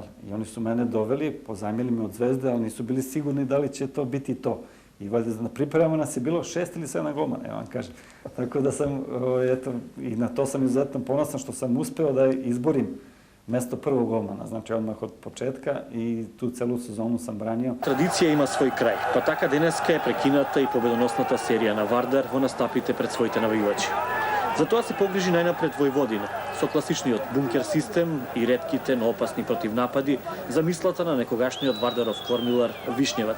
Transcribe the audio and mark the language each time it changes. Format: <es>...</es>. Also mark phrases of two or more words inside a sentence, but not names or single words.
<sr>I oni su mene doveli, pozajmili me od Zvezde, ali nisu bili sigurni da li će to biti to. I valjda na pripremama nas je bilo 6 ili 7 golmana, ja vam kažem. Tako da sam, eto, i na to sam izuzetno ponosan što sam uspeo da izborim mesto prvog golmana, znači odmah od početka i tu celu sezonu sam branio.</sr> <mk>Традиција има свој крај, па така денеска е прекината и победоносната серија на Вардар во настапите пред своите навијувачи. Затоа се погрижи најнапред Војводина, со класичниот бункер систем и ретките, но опасни противнапади за мислата на некогашниот Вардаров кормилар Вишњевац.</mk>